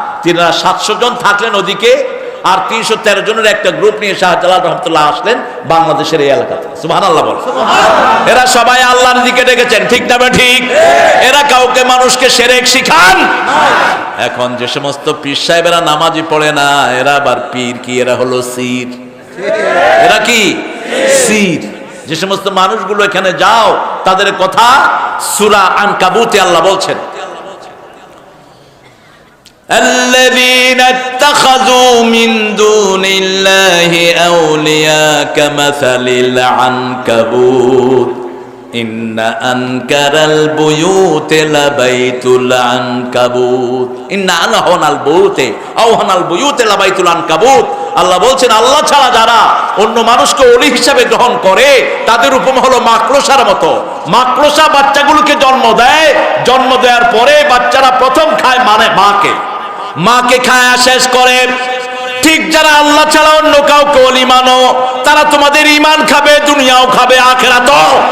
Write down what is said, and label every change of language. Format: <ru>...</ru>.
<bn>তিনারা 700 জন থাকলেন ওদিকে, আর 313 জনের একটা গ্রুপ নিয়ে শাহজালাল রহমতুল্লাহ আসলেন বাংলাদেশের এই এলাকাতে। সুবহানাল্লাহ বল। এরা সবাই আল্লাহর দিকে ডেকেছেন, ঠিক না ঠিক? এরা কাউকে মানুষকে শিরক শিখান। এখন যে সমস্ত পীর সাহেবেরা নামাজি পড়ে না, এরা আবার পীর কি? এরা হলো সির। এরা কি? সির। যে সমস্ত মানুষগুলো এখানে যাও, তাদের কথা সূরা আনকাবুতে আল্লাহ বলছেন,</bn> <ar>الذين اتخذوا من دون الله أولياء كمثل العنكبوت إن أنكر البيوت لبيت العنكبوت إن أنهن البيوت أوهن البيوت لبيت العنكبوت।</ar> <bn>আল্লাহ বলছেন, আল্লাহ ছাড়া যারা অন্য মানুষকে ওলি হিসাবে গ্রহণ করে, তাদের উপমা হলো মাকড়সার মতো। মাকড়সা বাচ্চাগুলোকে জন্ম দেয়, জন্ম দেওয়ার পরে বাচ্চারা প্রথম খায় মানে মাকে খায়া শেষ করে। ঠিক যারা আল্লাহ ছাড়া অন্য কাউকে ওলি মানো, তারা তোমাদের ঈমান খাবে, দুনিয়াও খাবে, আখিরাতও।</bn>